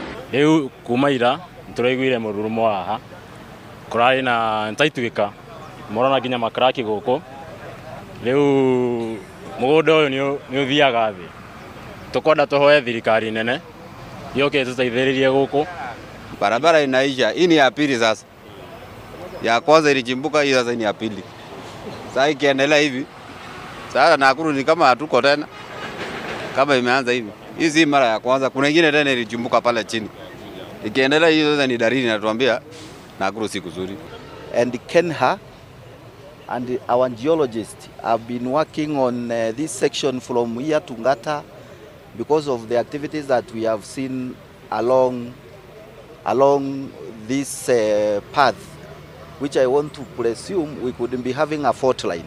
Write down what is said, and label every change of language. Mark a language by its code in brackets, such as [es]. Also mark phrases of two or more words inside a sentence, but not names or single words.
[ki] Rĩu kuma ira tũraiguire mũrurumo haha kũrarĩ na ntaituĩka morona nginya makraki gũkũ. Rĩu mũgũnda ũyũ nĩ ũthiaga thĩ. Tũkwenda tũhoe thirikari nene yoke tũteithĩrĩrie gũkũ. [sw] Barabara inaisha, hii ni ya pili sasa. Ya kwanza ilichimbuka, hii sasa ni ya pili. Sasa ikiendelea hivi, sasa Nakuru ni kama hatuko tena. Kama imeanza hivi. Hii si mara ya kwanza, kuna ingine tena ilichimbuka pale chini. Ikiendelea hiyo sasa ni dalili inatuambia Nakuru si kuzuri. [en] And Kenha and our geologists have been working on this section from here to Ngata because of the activities that we have seen along this path, which I want to presume we could be having a fault line.